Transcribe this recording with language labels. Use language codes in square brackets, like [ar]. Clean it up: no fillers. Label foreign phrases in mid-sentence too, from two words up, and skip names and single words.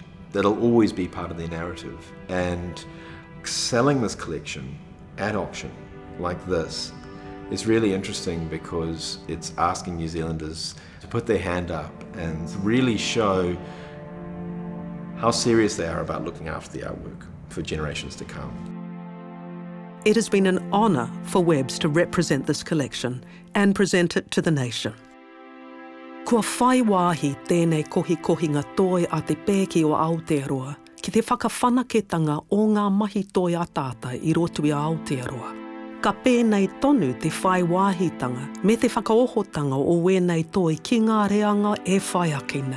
[en] That'll always be part of their narrative. And selling this collection at auction like this is really interesting because it's asking New Zealanders to put their hand up and really show how serious they are about looking after the artwork for generations to come. It has been an honour for Webb's to represent this collection and present it to the nation. [mi] Kua whai wāhi tēnei kohi-kohinga toi a te pēki o Aotearoa ki te whakawhanaketanga o ngā mahi toi a tātai I roto I Aotearoa. Ka pēnei tonu te whai wāhitanga me te whakaohotanga o wēnei toi ki ngā reanga e whai ake nei.